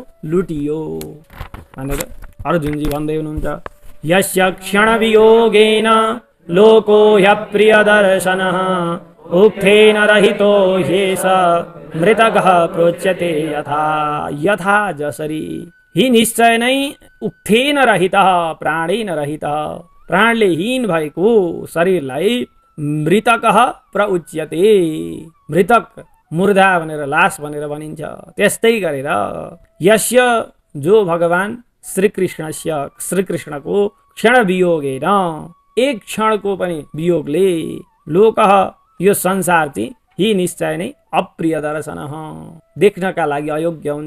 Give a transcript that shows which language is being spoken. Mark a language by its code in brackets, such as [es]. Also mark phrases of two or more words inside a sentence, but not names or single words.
[ne] लुटियो भनेर अर्जुनजी भन्दै हुनुहुन्छ। [sa] यस्य क्षणवियोगेन लोको ह्यप्रियदर्शनः उक्थेन रहितो ह्येष मृतकः प्रोच्यते यथा जसरी। [ne] ही निश्चय नै [sa] उक्थेन रहितः प्राणेन रहितः [ne] प्राणले हीन भएको शरीरलाई [sa] मृतकः प्रउच्यते, [ne] मृतक मुर्दा भनेर लास भनेर भनिन्छ। त्यस्तै गरेर यस्य जो भगवान श्रीकृष्णको [sa] क्षण वियोगेन [ne] एक क्षणको पनि वियोगले लोकः यो संसार चाहिँ ही निश्चय नै अप्रिय दर्शन देख्नका लागि अयोग्य हुन्छ।